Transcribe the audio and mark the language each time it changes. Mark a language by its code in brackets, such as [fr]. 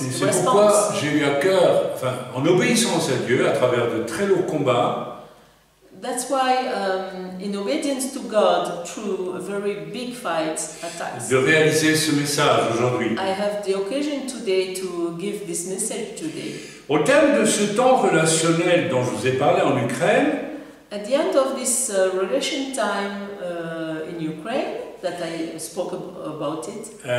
[fr] Et c'est pourquoi j'ai eu à cœur, en obéissance à Dieu, à travers de très lourds combats, [en] that's why, in obedience to God, through very big fights, attacks, [fr] de réaliser ce message aujourd'hui. [en] I have the occasion today to give this message today. [fr] Au terme de ce temps relationnel dont je vous ai parlé en Ukraine, [en] at the end of this relation time in Ukraine, that I spoke about it.